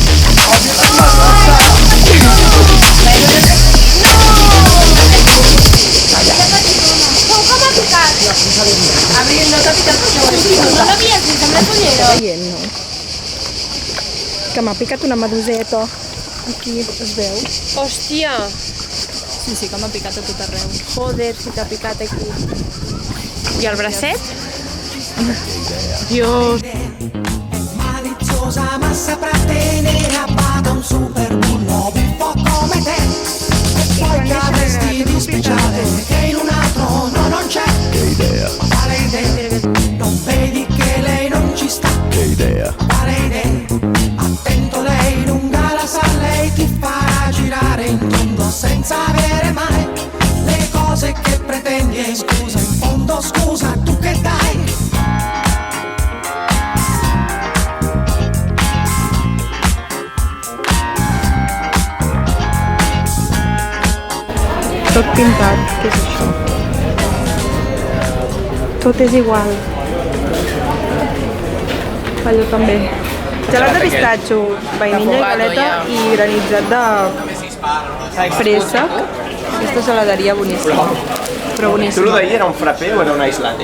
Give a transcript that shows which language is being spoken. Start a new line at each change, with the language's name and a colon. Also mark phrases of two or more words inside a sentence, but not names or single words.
Catalan: Que m'ha picat una meduseta. Aquí es veu. Hòstia! Sí, que m'ha picat a tot arreu. Joder, si t'ha picat aquí. I el bracet? Dios.
Italian: Maliziosa ma saprà tenere a bada un super bullo un po' come te. E poi cadresti di speciale che in un altro no non c'è. Che idea. Quale idea? Non vedi che lei non ci sta. Che idea. Quale idea? Attento lei lunga la sa, lei ti farà girare in tondo senza avere mai le cose che pretendi. E scusa, in fondo scusa, tu che dai?
Catalan: Tot pintat, què és això? Tot és igual. Allò també. Gelat de pistatxo, vainilla i galeta i granitzat de préssec. Aquesta geladeria boníssima. Però Tu boníssima. lo d'ahir era un frappé o era un
English: ice latte?